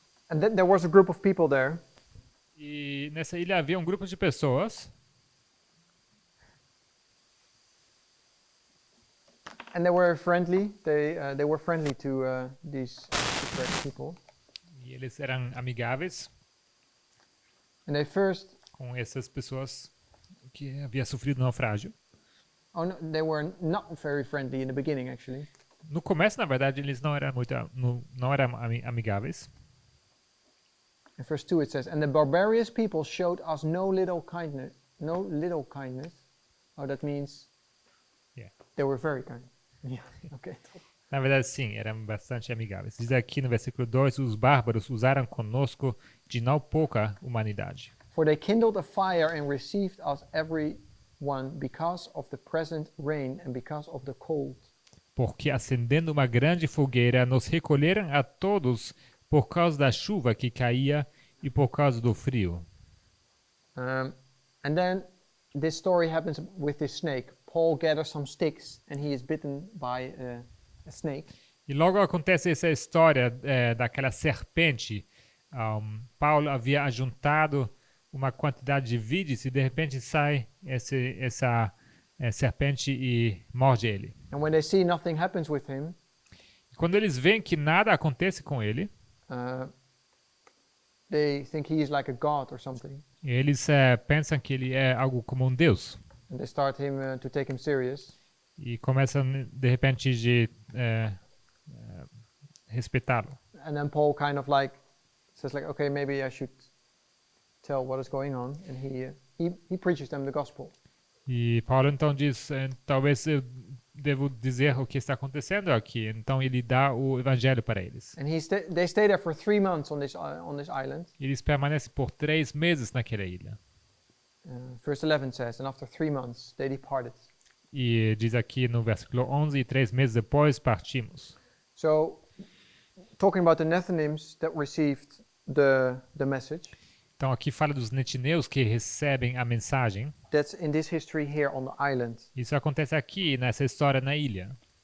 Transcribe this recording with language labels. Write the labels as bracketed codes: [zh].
[en] And then there was a group of people there, [pt] E nessa ilha havia um grupo de pessoas. [en] and they were friendly. They were friendly to these shipwrecked people. [pt] E eles eram amigáveis [en] And they first, [pt] com essas pessoas que havia sofrido naufrágio. [en] oh no, they were not very friendly in the beginning actually. [pt] No começo, na verdade, eles não eram muito não eram amigáveis. [en] In verse 2 it says, and the barbarous people showed us no little kindness. No little kindness. Oh, that means Yeah. they were very kind. Yeah, okay. [pt] Na verdade, sim, eram bastante amigáveis. Diz aqui no versículo 2, os bárbaros usaram conosco de não pouca humanidade. [en] For they kindled a fire and received us every one because of the present rain and because of the cold. [pt] Porque acendendo uma grande fogueira, nos recolheram a todos por causa da chuva que caía e por causa do frio. [en] And then this story happens with this snake. Paul gathers some sticks and he is bitten by a snake. [pt] E logo acontece essa história daquela serpente. Paulo havia ajuntado uma quantidade de vides e de repente sai essa serpente e morde ele. [en] And when they see nothing happens with him, [pt] E quando eles veem que nada acontece com ele, [en] they think he is like a god or something. [pt] eles pensam que ele é algo como um deus. [en] And they start to take him serious. [pt] E começam de repente de respeitá-lo. [en] And then Paul kind of like says like, okay, maybe I should tell what is going on. And he preaches them the gospel. [pt] E Paulo então diz, talvez eu devo dizer o que está acontecendo aqui. Então ele dá o evangelho para eles. [en] And they stay there for 3 months on this island. [pt] Eles permanecem por 3 meses naquela ilha. [en] Verse 11 says, and after 3 months they departed. [pt] E diz aqui no versículo 11, e 3 meses depois partimos. [en] So, talking about the Nethinims that received the message, [pt] Então aqui fala dos netineus que recebem a mensagem. [en] that's in this history here on the island. [pt] Isso acontece aqui nessa história na ilha.